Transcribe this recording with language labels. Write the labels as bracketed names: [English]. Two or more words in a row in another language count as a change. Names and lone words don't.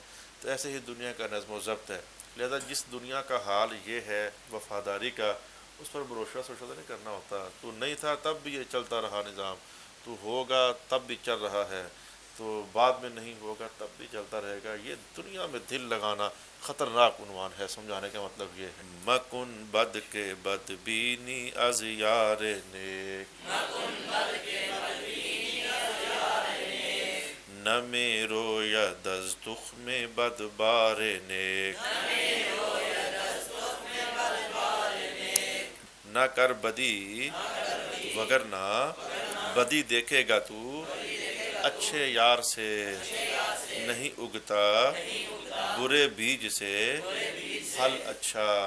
[Urdu] تو ایسے ہی دنیا کا نظم و ضبط ہے، لہذا جس دنیا کا حال یہ ہے وفاداری کا، اس پر بھروسہ سوچا نہیں کرنا ہوتا۔ تو نہیں تھا تب بھی یہ چلتا رہا نظام، تو ہوگا تب بھی چل رہا ہے، تو بعد میں نہیں ہوگا تب بھی چلتا رہے گا۔ یہ دنیا میں دل لگانا خطرناک عنوان ہے، سمجھانے کا مطلب یہ ہے۔ [Persian] مکن بد کے بد بینی از یار نیک، نہ میرو ید از تخم بد بار نیک، [Urdu] نہ کر بدی وگرنہ بدی دیکھے گا تو، اچھے یار سے نہیں اگتا برے بیج سے پھل اچھا۔